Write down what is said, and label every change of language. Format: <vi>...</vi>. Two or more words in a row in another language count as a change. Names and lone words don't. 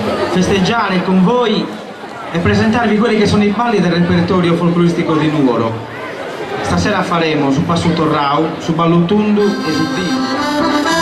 <it>festeggiare con voi e presentarvi quelli che sono i balli del repertorio folcloristico di Nuoro. Stasera faremo su Passu Torrau, su Ballutundu e su Dì.</it>